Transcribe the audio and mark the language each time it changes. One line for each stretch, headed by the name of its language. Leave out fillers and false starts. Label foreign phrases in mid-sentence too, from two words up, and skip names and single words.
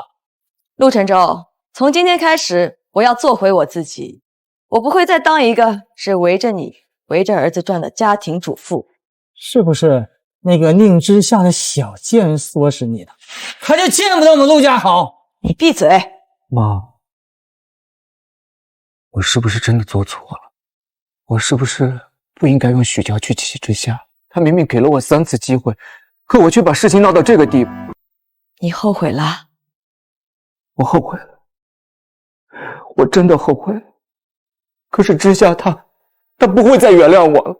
Chinese: 陸晨舟，從今天開始，我要做回我自己，我不會再當一個只圍着你、圍着兒子轉的家庭主婦。是不是那個寧之夏的小賤人唆使你的？他就見不得我們陸家好。你閉嘴！媽，我是不是真的做錯了？我是不是不應該用許調去氣之夏？他明明給了我3次機會，可我卻把事情鬧到這個地步。你後悔了？我後悔了，我真的後悔了。可是之夏他不會再原諒我了。